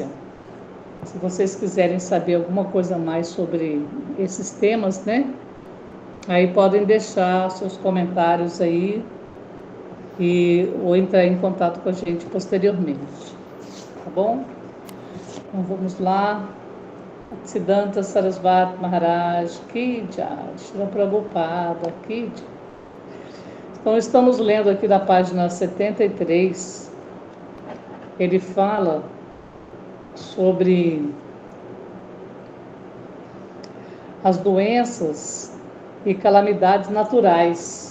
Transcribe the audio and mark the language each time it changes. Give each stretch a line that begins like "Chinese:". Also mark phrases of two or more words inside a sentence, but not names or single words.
Portuguese: Se vocês quiserem saber alguma coisa mais sobre esses temas, né? Aí podem deixar seus comentários aí ou entrar em contato com a gente posteriormente. Tá bom? Então vamos lá. Siddhanta Sarasvati Maharaj
Hindi: की जय,
Portuguese: Srila Prabhupada
Hindi: की जय.
Portuguese: Então estamos lendo aqui da página 73. Ele fala sobre as doenças e calamidades naturais.